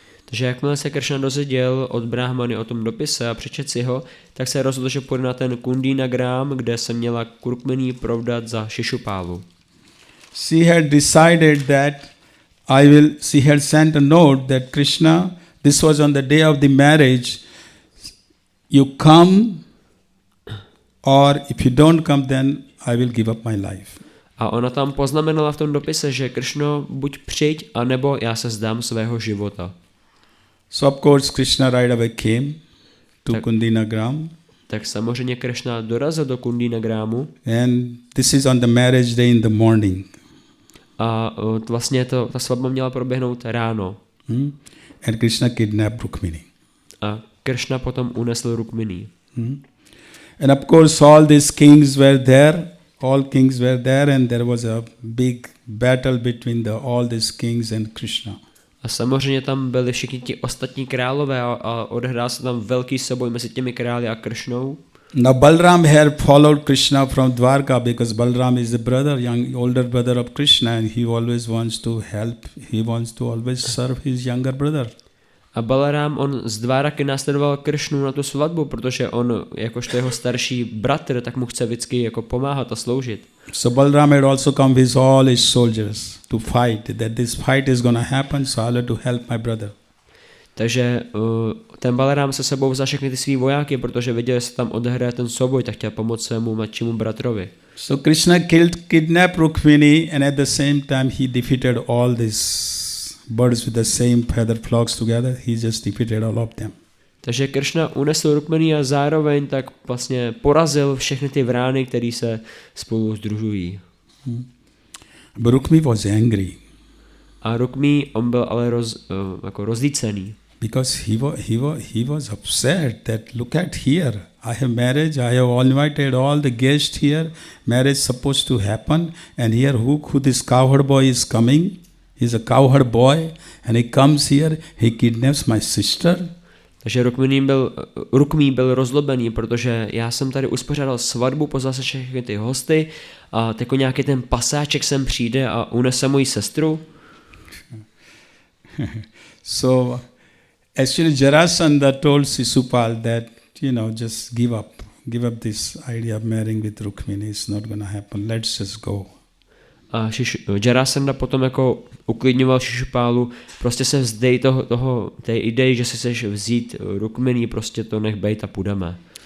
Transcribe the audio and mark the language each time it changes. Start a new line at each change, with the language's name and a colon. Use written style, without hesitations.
Czech: Takže jakmile se Krishna dozvěděl od Brahmany o tom dopise a přečet si ho, tak se rozhodl, že půjde na ten Kundina Gram, kde se měla Rukmini provdat za Šišupálu.
English: She had decided that she had sent a note that Krishna, this was on the day of the marriage, you come, or if you don't come, then I will give up my life.
Czech: A ona tam poznamenala v tom dopise, že Krishno, buď přijď, anebo já se vzdám svého života.
English: So of course Krishna right away came to Kundina Gram.
Czech: Tak samozřejmě Krishna dorazil do Kundina Gramu.
English: And this is on the marriage day in the morning.
Czech: A vlastně ta svatba měla proběhnout ráno.
English: And Krishna kidnapped Rukmini.
Czech: A Krishna potom unesl Rukmini.
English: And of course all these kings were there. All kings were there and there was a big battle between all these kings and Krishna.
Czech: A samozřejmě tam byli všichni ti ostatní králové a odehrál se tam velký souboj mezi těmi králi a Krishnou.
English: Now Balram had followed Krishna from Dwarka because Balram is the older brother of Krishna and he always wants to help, he wants to always serve his younger brother.
Czech: A Balaram, on z Dváraky následoval Krishnu na tu svatbu, protože on, jakožto jeho starší bratr, tak mu chce vždycky jako pomáhat a sloužit.
English: So Balram had also come with all his soldiers to fight, that this fight is going to happen, so I'll have to help my brother.
Czech: Takže ten Balaram se sebou vzal všechny ty svý vojáky, protože viděl, že se tam odehraje ten souboj, tak chtěl pomoct svému mladšímu bratrovi.
English: So Krishna kidnapped Rukmini and at the same time he defeated all these birds with the same feather flocks together. He just defeated all of them.
Czech: Takže Krishna unesl Rukmini a zároveň tak vlastně porazil všechny ty vrány, které se spolu sdružují.
English: But Rukmi was angry.
Czech: A Rukmi, on byl ale jako rozlícený.
English: Because he was upset that look at here, I have marriage, I have invited all the guests here, marriage supposed to happen, and here who this cowherd boy is coming? He's a cowherd boy, and he comes here, he kidnaps my sister.
Czech: Takže Rukmí byl rozlobený, protože já jsem tady uspořádal svatbu, pozval se všechny ty hosty a jako nějaký ten pasáček sem přijde a unese moji sestru.
English: So actually Jarasandha told Shishupal that, just give up this idea of marrying with Rukmini. It's not going to happen. Let's just go.
Czech: A Jarasandha potom jako uklidňoval Šišupálu, prostě se vzdej té idei, že si chceš vzít Rukmini, prostě to nech bejt a půjdeme.